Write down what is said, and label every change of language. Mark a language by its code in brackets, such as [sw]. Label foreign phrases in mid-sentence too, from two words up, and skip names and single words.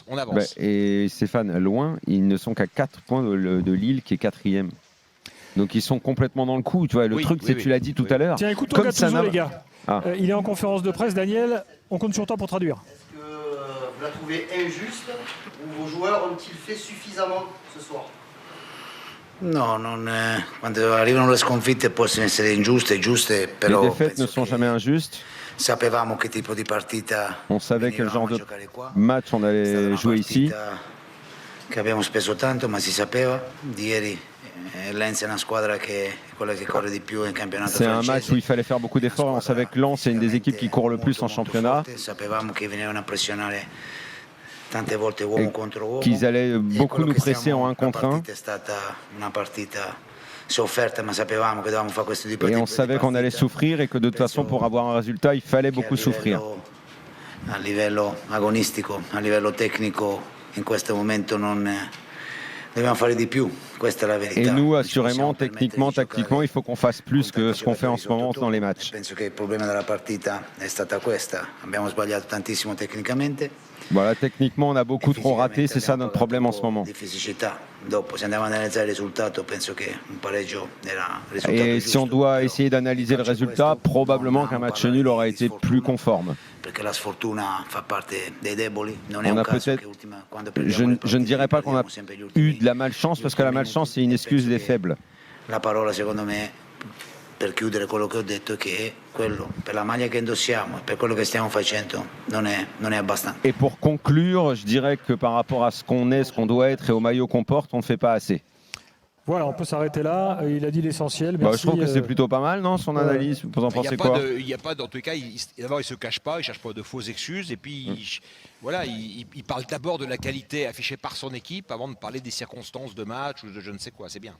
[fr] Et Stéphane, loin, ils ne sont qu'à 4 points de Lille qui est 4e. Donc ils sont complètement dans le coup, tu vois. Le truc, tu l'as dit tout à l'heure. Tiens, écoute Gattuso, les gars. Il est en conférence de presse, Daniel. On compte sur toi pour traduire. Vous la trouvez injuste ou vos joueurs ont-ils fait suffisamment ce soir? [it] No, quando arrivano le sconfitte possono essere ingiuste, giuste, [fr] Les [it] però [fr] défaites ne [it] penso [fr] sont [it] che [fr] jamais injustes. [it] sapevamo che tipo di partita [fr] On savait quel genre [it] venivamo a [fr] de [it] giocare qua. [fr] match on [it] È stata [fr] allait [it] una [fr] jouer ici. [it] partita che abbiamo speso tanto, ma si sapeva. Di ieri Lens è una squadra che è quella che corre di più in campionato [fr] C'est un [it] francese. [fr] match où il fallait faire beaucoup d'efforts. On savait que Lens est une des équipes qui court le plus en [it] Molto [fr] championnat, [it] forte. Sapevamo che venivano a pressionare tante volte uomo contro uomo. [fr] qu'ils allaient [it] E [fr] beaucoup [it] quello [fr] nous [it] che [fr] presser [it] stiamo- [fr] en 1 contre 1. [it] La partita è stata una partita sofferta, ma sapevamo che dovevamo fare questo tipo [fr] Et [it] di [fr] on savait qu'on allait souffrir et que de toute façon, pour avoir un résultat, il fallait beaucoup souffrir. [it] A livello agonistico, a livello tecnico, in questo momento non dobbiamo fare di più. Questa è la verità. [fr] Et nous, [it] Non ci [fr] assurément, [it] possiamo permettere [fr] techniquement, [it] di giocare [fr] tactiquement, il faut qu'on fasse plus que ce qu'on fait en ce moment dans les matchs. [it] Penso che il problema della partita è stata questa. Abbiamo sbagliato tantissimo tecnicamente. [fr] Voilà, techniquement, on a beaucoup trop raté. C'est ça notre problème en ce moment. [it] Di fisicità. Dopo, se andiamo ad analizzare il risultato, penso che un pareggio era il risultato [fr] Et [it] giusto. [fr] si on doit [it] Però [fr] essayer d'analyser le résultat, probablement qu'un match nul aurait été plus conforme. [it] Perché la sfortuna fa parte dei deboli. Non è [fr] On [it] un [fr] a [it] caso [fr] peut-être- [it] che quando [fr] Je, [it] perdiamo le [fr] je ne [it] partite, [fr] dirais pas qu'on a [it] perdiamo sempre gli ultimi- [fr] eu de la malchance, parce que la malchance, c'est une excuse des faibles. [it] La parola secondo me per chiudere quello che ho detto è che quello per la maglia che indossiamo e per quello che stiamo facendo non è abbastanza. [fr] Et pour conclure, je dirais que par rapport à ce qu'on est, ce qu'on doit être et au maillot qu'on porte, on ne fait pas assez. Voilà, on peut s'arrêter là. Il a dit l'essentiel. Bah, Merci. je trouve que c'est plutôt pas mal, non, son ouais. analyse. Vous en Il pensez quoi? n'y a pas, dans tous les cas, d'abord il se cache pas, il cherche pas de fausses excuses, et puis voilà, il parle d'abord de la qualité affichée par son équipe avant de parler des circonstances de match ou de je ne sais quoi, c'est bien.